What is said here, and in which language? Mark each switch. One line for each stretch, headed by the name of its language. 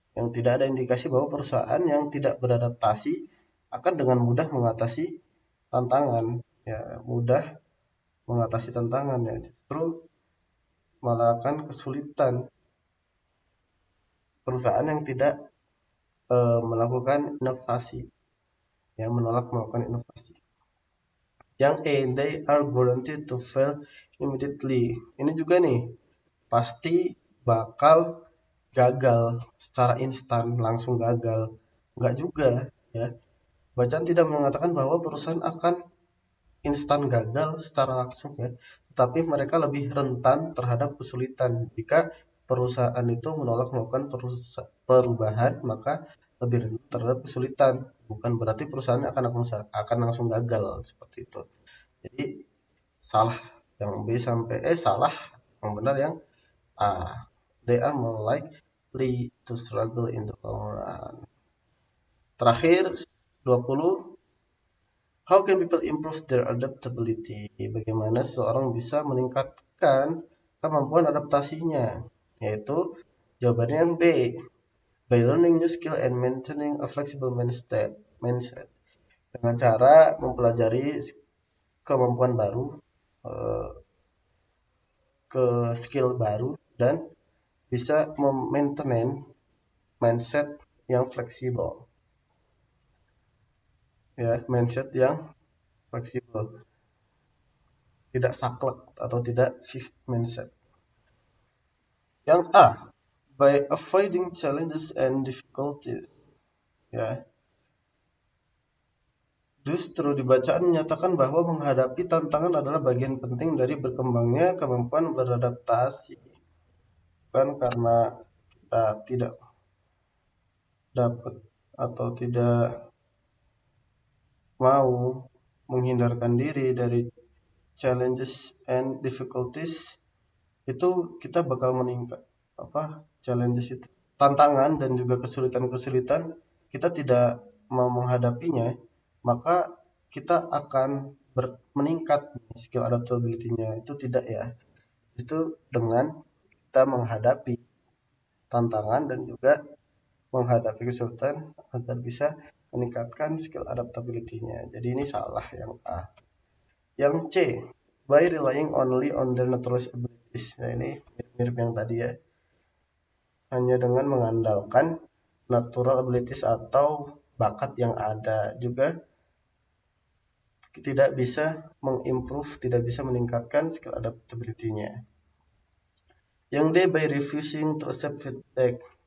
Indonesian: Yang tidak ada indikasi bahwa perusahaan yang tidak beradaptasi akan dengan mudah mengatasi tantangan. Ya, mudah mengatasi tantangan ya. Justru malah akan kesulitan perusahaan yang tidak melakukan inovasi, yang menolak melakukan inovasi. Yang
English: A, they are guaranteed to fail immediately.
Indonesian: Ini juga nih, pasti bakal gagal secara instan, langsung gagal. Enggak juga ya. Bacaan tidak mengatakan bahwa perusahaan akan instan gagal secara langsung ya, tetapi mereka lebih rentan terhadap kesulitan. Jika perusahaan itu menolak melakukan perubahan, maka lebih rentan terhadap kesulitan. Bukan berarti perusahaan akan langsung gagal seperti itu. Jadi salah yang B sampai E salah, yang benar yang A.
English: They are more likely to struggle in the long run.
Indonesian: Terakhir
English: 20, how can people improve their adaptability?
Indonesian: Bagaimana seseorang bisa meningkatkan kemampuan adaptasinya, yaitu jawabannya yang B,
English: by learning new skill and maintaining a flexible mindset
Indonesian: dengan cara mempelajari kemampuan baru, eh, ke skill baru, dan bisa memaintain mindset yang fleksibel, ya, mindset yang fleksibel, tidak saklek atau tidak fixed mindset. Yang
English: A, by avoiding challenges and difficulties, ya.
Indonesian: Justru di bacaan menyatakan bahwa menghadapi tantangan adalah bagian penting dari berkembangnya kemampuan beradaptasi. Bukan karena kita tidak dapat atau tidak mau menghindarkan diri dari
English: challenges and difficulties,
Indonesian: itu kita bakal meningkat challenges itu, tantangan dan juga kesulitan-kesulitan, kita tidak mau menghadapinya, maka kita akan meningkat skill adaptability-nya. Itu tidak, ya, itu dengan kita menghadapi tantangan dan juga menghadapi kesulitan agar bisa meningkatkan skill adaptability-nya. Jadi ini salah yang A. Yang
English: C, by relying only on their natural abilities.
Indonesian: Nah, ini mirip yang tadi, ya. Hanya dengan mengandalkan natural abilities atau bakat yang ada, juga tidak bisa mengimprove, tidak bisa meningkatkan skill adaptability-nya. Yang
English: D, by refusing to accept feedback.